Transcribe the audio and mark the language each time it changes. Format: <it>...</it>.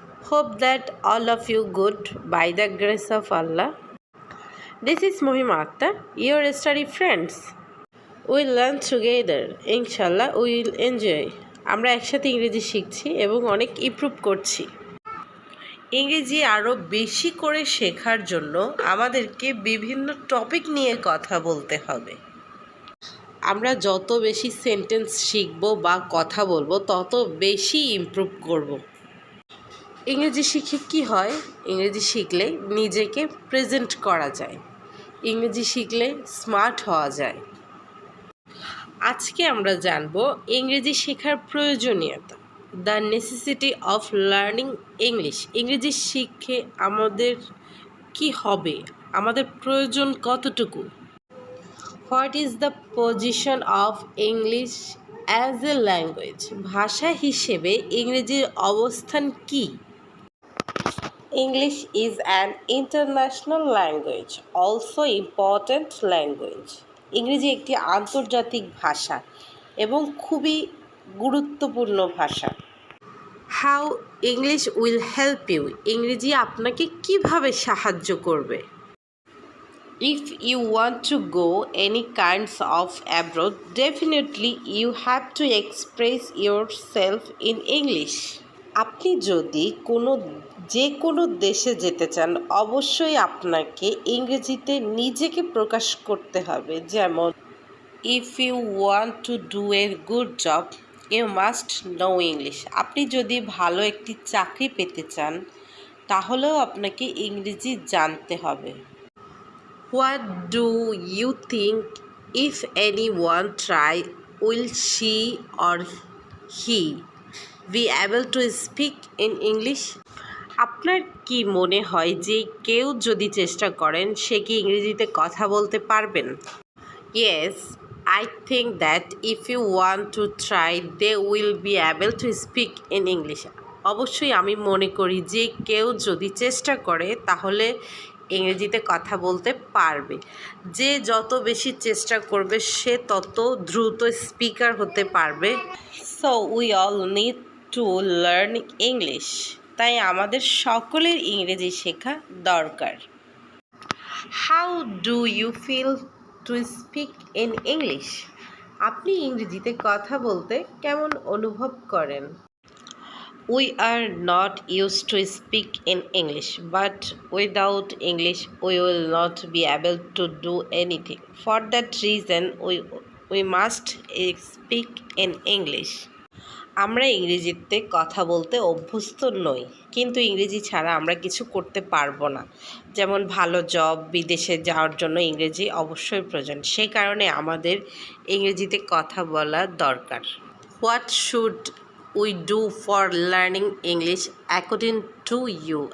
<en>Hope that all of you good by the grace of Allah. This is Mohim Akhtar, your study friends. We'll learn together. Inshallah, we will enjoy.</en> <bn>আমরা একসাথে ইংরেজি শিখছি এবং অনেক improve করছি। ইংরেজি আরও বেশি করে শেখার জন্য আমাদেরকে বিভিন্ন টপিক নিয়ে কথা বলতে হবে। আমরা যত বেশি সেন্টেন্স শিখব বা কথা বলবো তত বেশি ইমপ্রুভ করব। ইংরেজি শিখে কি হয়? ইংরেজি শিখলে নিজেকে প্রেজেন্ট করা যায়, ইংরেজি শিখলে স্মার্ট হওয়া যায়। আজকে আমরা জানব ইংরেজি শেখার প্রয়োজনীয়তা,</bn> <en>The necessity of learning English.</en> <bn>ইংরেজি শিখে আমাদের কি হবে, আমাদের প্রয়োজন কতটুকু।</bn> <en>What is the position of English as a language.</en> <bn>ভাষা হিসেবে ইংরেজির অবস্থান কি?</bn> <en>English is an international language, also important language.</en> <bn>ইংরেজি একটি আন্তর্জাতিক ভাষা এবং খুবই গুরুত্বপূর্ণ ভাষা।</bn> <en>How English will help you.</en> <bn>ইংরেজি আপনাকে কিভাবে সাহায্য করবে?</bn> <en>If you want to go any kinds of abroad, definitely you have to express yourself in English.</en> <bn>আপনি যদি যে কোনো দেশে যেতে চান অবশ্যই আপনাকে ইংরেজিতে নিজেকে প্রকাশ করতে হবে।</bn> <en>যেমন if you want to do a good job you must know English.</en> <bn>আপনি যদি ভালো একটি চাকরি পেতে চান তাহলেও আপনাকে ইংরেজি জানতে হবে।</bn> <en>What do you think if any one try will she or he be able to speak in English?</en> <bn>আপনার কি মনে হয় যে কেউ যদি চেষ্টা করেন সে কি ইংরেজিতে কথা বলতে পারবেন?</bn> <en>Yes, I think that if you want to try they will be able to speak in English.</en> <bn>অবশ্যই আমি মনে করি যে কেউ যদি চেষ্টা করে তাহলে ইংরেজিতে কথা বলতে পারবে। যে যত বেশি চেষ্টা করবে সে তত দ্রুত স্পিকার হতে পারবে।</bn> <en>So we all need to learn English.</en> <bn>তাই আমাদের সকলের ইংরেজি শেখা দরকার।</bn> <en>How do you feel to speak in English?</en> <bn>আপনি ইংরেজিতে কথা বলতে কেমন অনুভব করেন?</bn> <en>We are not used to speak in English, but without English we will not be able to do anything. For that reason we must speak in English.</en> <bn>আমরা ইংরেজিতে কথা বলতে অভ্যস্ত নই, কিন্তু ইংরেজি ছাড়া আমরা কিছু করতে পারবো না। যেমন ভালো জব, বিদেশে যাওয়ার জন্য ইংরেজি অবশ্যই প্রয়োজন। সেই কারণে আমাদের ইংরেজিতে কথা বলা দরকার।</bn> <en>What should we do for learning English according to you?</en>